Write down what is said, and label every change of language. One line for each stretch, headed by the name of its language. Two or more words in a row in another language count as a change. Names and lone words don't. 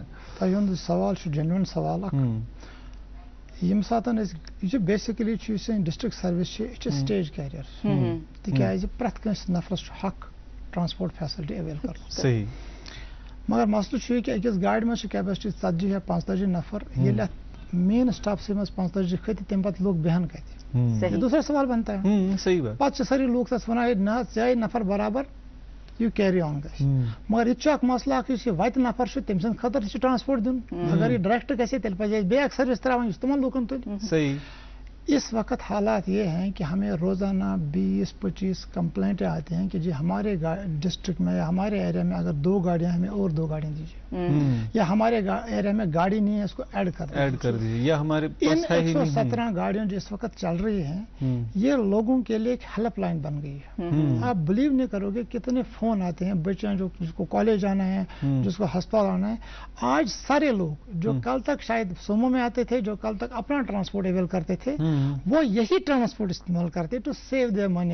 Kashmiri: تۄہہِ سوال چھُ جینوین سوال اکھ ییٚمہِ ساتہٕ أسۍ یہِ چھُ بیسِکلی چھُ یُس سٲنۍ ڈسٹرک سٔروِس چھِ یہِ چھِ
English: stage carrier
Kashmiri: تِکیازِ پرٛٮ۪تھ کٲنٛسہِ نفرس چھُ حق ٹرانسپورٹ فیسلٹی ایویل کرنُک صحیح مگر مسلہٕ چھُ یہِ کہِ أکِس گاڑِ منٛز چھِ کیپیسٹی 40 یا 45 نفر ییٚلہِ اتھ مین سٹاپسٕے منٛز 45 کھٔتۍ تمہِ پتہٕ لوٗکھ بیہن کتہِ
Urdu: یہ دوسرا سوال بنتا
Kashmiri: ہے پتہٕ چھِ سٲری لوٗکھ تتھ ونان ہے نہ حظ ژےٚ آیہِ نفر برابر یہِ
English: carry on
Kashmiri: گژھِ مگر یہِ تہِ چھُ اکھ مسلہٕ اکھ یُس یہِ وتہِ نفر چھُ تٔمۍ سٕنٛدِ خٲطرٕ تہِ چھُ ٹرانسپورٹ دیُن اگر یہِ ڈایریکٹ گژھِ تیٚلہِ پزِ اَسہِ بیٚیہِ اکھ سٔروِس تراوٕنۍ یُس تِمن لوٗکن تُلہِ
Urdu: اس وقت حالات یہ ہیں کہ ہمیں روزانہ 20-25 کمپلینٹیں آتی ہیں کہ جی ہمارے ڈسٹرکٹ میں یا ہمارے ایریا میں اگر 2 گاڑیاں ہمیں اور 2 گاڑیاں دیجیے یا ہمارے ایریا میں گاڑی نہیں ہے اس کو ایڈ کر دیجیے
Kashmiri: یا ہمارے
Urdu: ان 117 گاڑیوں جو اس وقت چل رہی ہیں یہ لوگوں کے لیے ایک ہیلپ لائن بن گئی ہے آپ بلیو نہیں کرو گے کتنے فون آتے ہیں بچے جس کو کالج آنا ہے جس کو ہسپتال آنا ہے آج سارے لوگ جو کل تک شاید سومو میں آتے تھے جو کل تک اپنا ٹرانسپورٹ اویل کرتے تھے وہ یہی ٹرانسپورٹ استعمال کرتے
English: to save their money